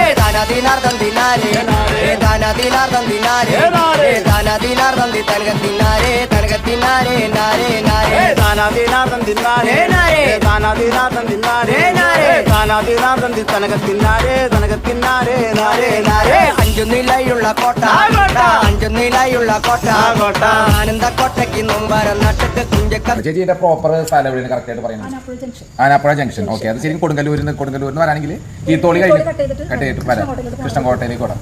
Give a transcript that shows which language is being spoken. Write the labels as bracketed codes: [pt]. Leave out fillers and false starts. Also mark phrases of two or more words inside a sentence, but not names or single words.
[ml] tanadinardan dinare, tanadinardan dinare, tanadinardan di tangatinare, tangatinare, nare, nare, tanadinardan dinare, tanadinardan dinare, tanadinardan di tangatinare, tangatinare, nare, nare. അഞ്ചു നിലയുള്ള കോട്ട അഞ്ചു നിലയുള്ള കോട്ട ആനന്ദക്കോട്ടയ്ക്ക് മുമ്പാരം നട്ടക്ക് കുഞ്ചക്ക. ചേച്ചിയുടെ പ്രോപ്പർ സ്ഥലം എവിടെയാണ് കറക്റ്റ് ആയിട്ട് പറയുന്നത്? ആനാപ്പുഴ ജംഗ്ഷൻ. ഓക്കെ, അത് ശരിക്കും കൊടുങ്ങല്ലൂരിന്ന് വരാണെങ്കിൽ തീത്തോളി കഴിഞ്ഞ് കട്ട് ചെയ്തിട്ട് വരാം കൃഷ്ണൻകോട്ടയിലേക്ക് വിടാം.